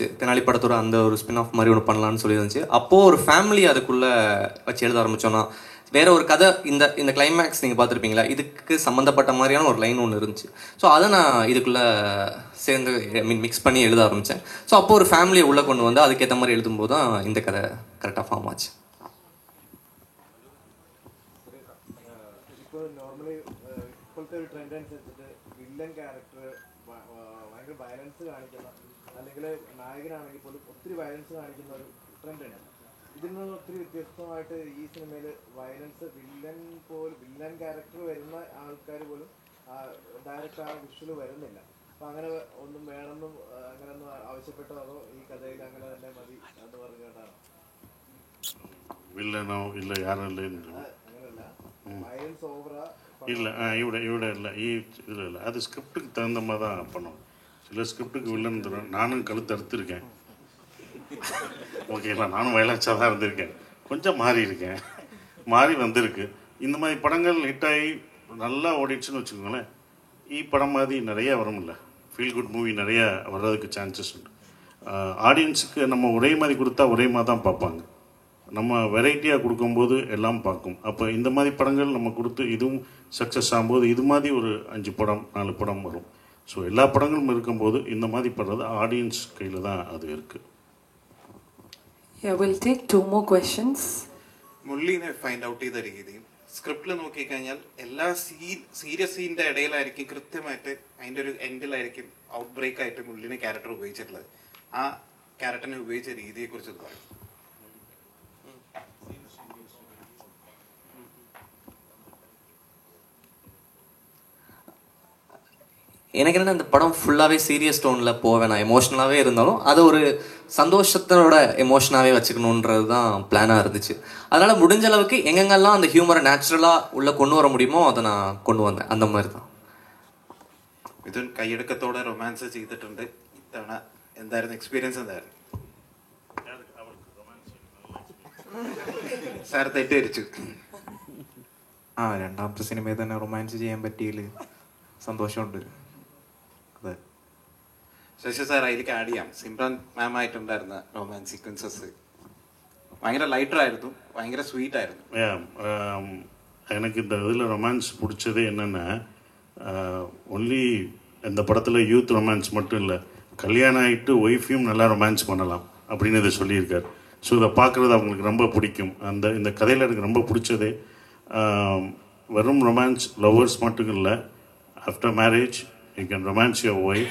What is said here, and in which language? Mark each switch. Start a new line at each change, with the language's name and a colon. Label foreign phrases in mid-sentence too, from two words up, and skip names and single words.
Tamil: தெனாலி படத்தோட அந்த ஒரு
English: spin off
Tamil: மாதிரி ஒன்று பண்ணலான்னு சொல்லி இருந்துச்சு. அப்போது ஒரு ஃபேமிலி அதுக்குள்ளே வச்சு எழுத ஆரம்பித்தோன்னா வேற ஒரு கதை, இந்த கிளைமேக்ஸ் நீங்கள் பார்த்துருப்பீங்களா, இதுக்கு சம்மந்தப்பட்ட மாதிரியான ஒரு லைன் ஒன்று இருந்துச்சு. ஸோ அதை நான் இதுக்குள்ளே சேர்ந்து மிக்ஸ் பண்ணி எழுத ஆரம்பித்தேன். ஸோ அப்போ ஒரு ஃபேமிலியை உள்ளே கொண்டு வந்து அதுக்கேற்ற மாதிரி எழுதும்போது தான் இந்த கதை கரெக்டாக ஃபார்ம் ஆச்சு.
Malayalam: ഇപ്പോൾ നോർമലി ഇപ്പോഴത്തെ ഒരു ട്രെൻഡ് അനുസരിച്ചിട്ട്
English: villain character
Malayalam: ഭയങ്കര വയലൻസ് കാണിക്കുന്ന, അല്ലെങ്കിൽ നായകനാണെങ്കിൽ പോലും ഒത്തിരി വയലൻസ് കാണിക്കുന്ന ഒരു ട്രെൻഡുണ്ട്. ഇതിൽ നിന്ന് ഒത്തിരി വ്യത്യസ്തമായിട്ട് ഈ സിനിമയിൽ വയലൻസ്
English: villain character
Malayalam: വരുന്ന ആൾക്കാർ പോലും ഡയറക്റ്റ് ആ വിഷ്വൽ വരുന്നില്ല. അപ്പം അങ്ങനെ ഒന്നും വേണമെന്നും അങ്ങനെയൊന്നും ആവശ്യപ്പെട്ടോ, അതോ ഈ കഥയിൽ അങ്ങനെ തന്നെ മതി എന്ന് പറഞ്ഞുകൊണ്ടാണ്? വില്ലനോ ഇല്ല,
Tamil: யாரும் இல்லை,
Malayalam: അങ്ങനെയല്ല, വയലൻസ് ഓവറാ
Tamil: இல்லை. இவட இல்லை, இதில் இல்லை. அது ஸ்கிரிப்டுக்கு தகுந்த மாதிரி தான் பண்ணுவோம். சில ஸ்கிரிப்டுக்கு வில்லன் தரும். நானும் கழுத்து அறுத்துருக்கேன், ஓகேங்களா. நானும் வயலன்ஸாக தான் இருந்திருக்கேன், கொஞ்சம் மாறி இருக்கேன், மாறி வந்திருக்கு. இந்த மாதிரி படங்கள் ஹிட்டாகி நல்லா ஓடிடுச்சுன்னு வச்சுக்கோங்களேன். படம் மாதிரி நிறையா வரும்ல,
English: feel good movie
Tamil: நிறையா வர்றதுக்கு சான்சஸ் உண்டு. ஆடியன்ஸுக்கு நம்ம ஒரே மாதிரி கொடுத்தா ஒரே மாதிரி தான் பார்ப்பாங்க. நம்ம வெரைட்டியாக கொடுக்கும்போது எல்லாம் பார்க்கும். அப்போ இந்த மாதிரி படங்கள் நம்ம கொடுத்து இதுவும் சக்ஸஸ் ஆகும்போது இது மாதிரி ஒரு 5 படம் 4 படம் வரும். ஸோ எல்லா படங்களும் இருக்கும்போது இந்த மாதிரி படுறது ஆடியன்ஸ் கையில் தான் அது இருக்குது.
English: Yeah, we'll take 2 more questions.
Malayalam: മുള്ളിനെ
English: find out
Malayalam: ചെയ്ത രീതി സ്ക്രിപ്റ്റിൽ നോക്കിക്കഴിഞ്ഞാൽ എല്ലാ സീരിയസ് സീനിന്റെ ഇടയിലായിരിക്കും കൃത്യമായിട്ട് അതിന്റെ ഒരു എൻഡിലായിരിക്കും
English: out break
Malayalam: ആയിട്ട് മുള്ളിനെ ക്യാരക്ടർ ഉപയോഗിച്ചിട്ടുള്ളത്. ആ ക്യാരക്ടറിനെ ഉപയോഗിച്ച രീതിയെ കുറിച്ച് പറയും.
Tamil: எனக்கு என்ன, இந்த படம் ஃபுல்லாகவே
English: serious tone
Tamil: போவேன். நான் எமோஷ்னலாகவே இருந்தாலும் அதை ஒரு சந்தோஷத்தோட எமோஷனாகவே வச்சுக்கணுன்றது தான் பிளானாக இருந்துச்சு. அதனால் முடிஞ்ச அளவுக்கு எங்கெங்கெல்லாம் அந்த ஹியூமரை நேச்சுரலாக உள்ளே கொண்டு வர முடியுமோ அதை நான் கொண்டு வந்தேன். அந்த மாதிரி தான்.
Malayalam: മിഥുൻ കൈയടക്കത്തോടെ റൊമാൻസ് ചെയ്തിട്ടുണ്ട്. ഇത്തവണ എന്തായിരുന്നു എക്സ്പീരിയൻസ്? എന്തായിരുന്നു സാർ? തെറ്റിദ്ധരിച്ചു. രണ്ടാമത്തെ സിനിമയിൽ തന്നെ റൊമാൻസ് ചെയ്യാൻ പറ്റിയതിൽ സന്തോഷമുണ്ട്. അതെ, ശശി സാർ അതിലേക്ക് ആഡ് ചെയ്യാം. സിമ്രാൻ മാം ആയിട്ടുണ്ടായിരുന്ന
English: romance sequences
Malayalam: ഭയങ്കര ലൈറ്റർ ആയിരുന്നു, ഭയങ്കര സ്വീറ്റ് ആയിരുന്നു.
Tamil: எனக்கு இந்த இதில் ரொமான்ஸ் பிடிச்சது என்னென்னா, ஒன்லி இந்த படத்தில்
English: youth romance
Tamil: மட்டும் இல்லை, கல்யாணம் ஆகிட்டு ஒய்ஃபையும் நல்லா ரொமான்ஸ் பண்ணலாம் அப்படின்னு இதை சொல்லியிருக்கார். ஸோ இதை பார்க்குறது அவங்களுக்கு ரொம்ப பிடிக்கும். இந்த கதையில் எனக்கு ரொம்ப பிடிச்சதே வெறும்
English: romance lovers
Tamil: மட்டும் இல்லை,
English: after marriage you can romance your wife.